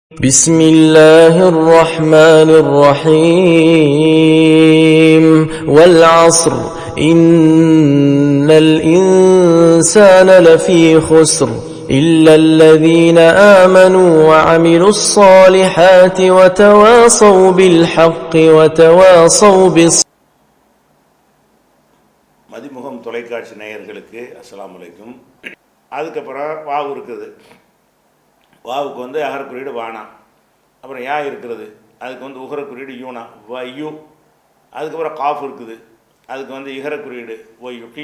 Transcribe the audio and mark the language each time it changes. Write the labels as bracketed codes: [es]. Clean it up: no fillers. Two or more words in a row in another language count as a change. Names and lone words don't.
[ar] بسم الله الرحمن الرحيم والعصر إن الإنسان لفي خسر إلا الذين آمنوا وعملوا الصالحات وتواصوا بالحق وتواصوا بالصبر. [ta] மதிமுகம் தொலைக்காட்சி நேயர்களுக்கு [ar] السلام عليكم. [ta] அதுக்கப்புறம் வாவு இருக்குது. வாவுக்கு வந்து அகர குறியீடு வானா. அப்புறம் யா இருக்கிறது, அதுக்கு வந்து உகர குறியீடு யூனா வயு. அதுக்கப்புறம் காஃப் இருக்குது, அதுக்கு வந்து இகர குறியீடு ஒய்யுக்கி.